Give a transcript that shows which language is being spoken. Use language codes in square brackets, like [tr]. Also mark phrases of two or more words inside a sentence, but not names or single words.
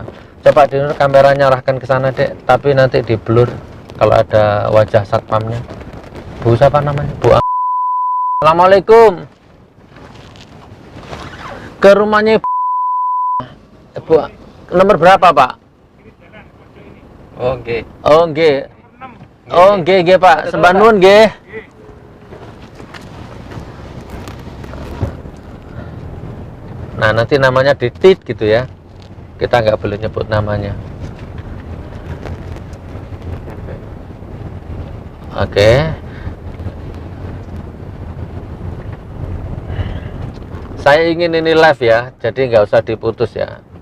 [id] Coba di kameranya arahkan ke sana dek. Tapi nanti di blur kalau ada wajah satpamnya. Bu siapa namanya? Bu. Assalamualaikum. Ke rumahnya Bu. Nomor berapa Pak? Oh nggih. [jv] Oh nggih. Oh, nggih Pak, sembah nuwun nggih. [id] Nah, nanti namanya ditit gitu ya. Kita nggak boleh nyebut namanya. Oke. Saya ingin ini live ya, jadi nggak usah diputus ya.